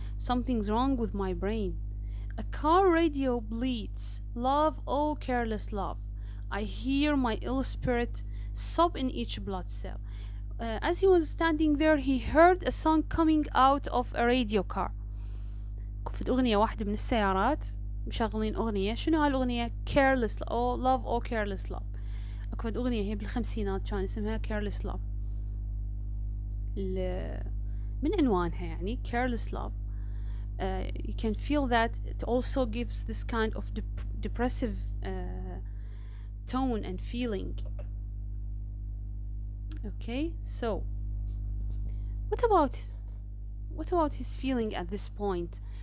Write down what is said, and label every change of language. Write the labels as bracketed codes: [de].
[en] Something's wrong with my brain. A car radio bleats, love, oh careless love. I hear my ill spirit sob in each blood cell. As he was standing there, he heard a song coming out of a radio car. [ar] كفت أغنية واحدة من السيارات مشغلين أغنية. شنو هالأغنية؟ [en] careless oh love oh careless love. [ar] كفت أغنية هي بالخمسينات كان اسمها [en] careless love. [ar] من عنوانها يعني [en] careless love. You can feel that it also gives this kind of depressive tone and feeling. Okay, so what about his feeling at this point?